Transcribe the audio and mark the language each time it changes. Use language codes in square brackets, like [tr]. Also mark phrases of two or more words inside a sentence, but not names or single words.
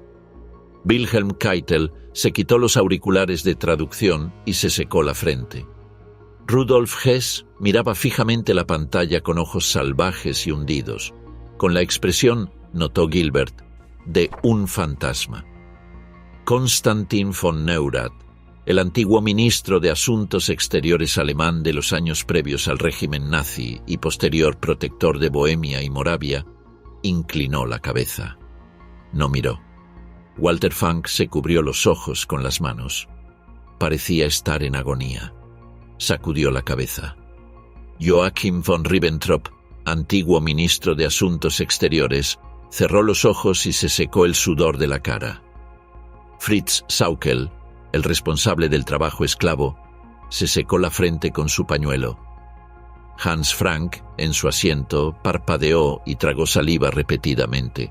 [es] Wilhelm Keitel se quitó los auriculares de traducción y se secó la frente. Rudolf Hess miraba fijamente la pantalla con ojos salvajes y hundidos, con la expresión, notó Gilbert, de un fantasma. Konstantin von Neurath, el antiguo ministro de Asuntos Exteriores alemán de los años previos al régimen nazi y posterior protector de Bohemia y Moravia, inclinó la cabeza. No miró. Walter Funk se cubrió los ojos con las manos. Parecía estar en agonía. Sacudió la cabeza. Joachim von Ribbentrop, antiguo ministro de Asuntos Exteriores, cerró los ojos y se secó el sudor de la cara. Fritz Saukel, el responsable del trabajo esclavo, se secó la frente con su pañuelo. Hans Frank, en su asiento, parpadeó y tragó saliva repetidamente.